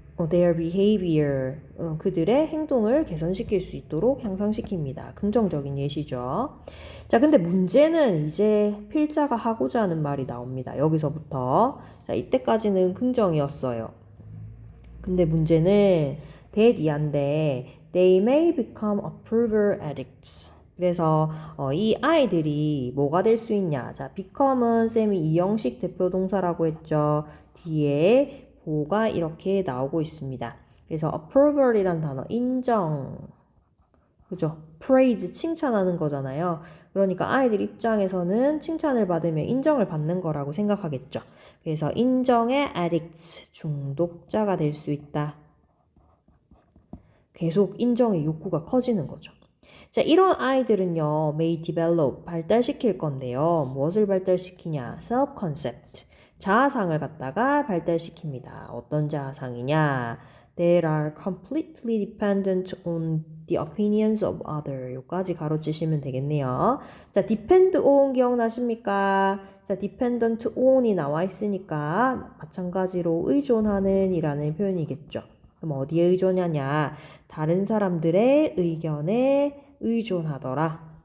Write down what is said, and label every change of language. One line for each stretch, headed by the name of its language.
English: their behavior,
Korean: 그들의 행동을 개선시킬 수 있도록 향상시킵니다. 긍정적인 예시죠. 자, 근데 문제는 이제 필자가 하고자 하는 말이 나옵니다. 여기서부터. 자, 이때까지는 긍정이었어요. 근데 문제는
English: that
Korean: 이한데
English: they may become approval addicts.
Korean: 그래서 이 아이들이 뭐가 될 수 있냐. 자, become은 쌤이 이형식 대표 동사라고 했죠. 뒤에 보가 이렇게 나오고 있습니다. 그래서 approval이란 단어 인정, 그죠? praise 칭찬하는 거잖아요. 그러니까 아이들 입장에서는 칭찬을 받으면 인정을 받는 거라고 생각하겠죠. 그래서 인정의 addicts 중독자가 될 수 있다. 계속 인정의 욕구가 커지는 거죠. 자, 이런 아이들은요,
English: may develop,
Korean: 발달시킬 건데요. 무엇을 발달시키냐? self-concept, 자아상을 갖다가 발달시킵니다. 어떤 자아상이냐?
English: They are completely dependent on the opinions of others.
Korean: 요까지 가로치시면 되겠네요. 자, depend on 기억나십니까? 자, dependent on이 나와 있으니까 마찬가지로 의존하는 이라는 표현이겠죠. 그럼 어디에 의존하냐? 다른 사람들의 의견에 의존하더라.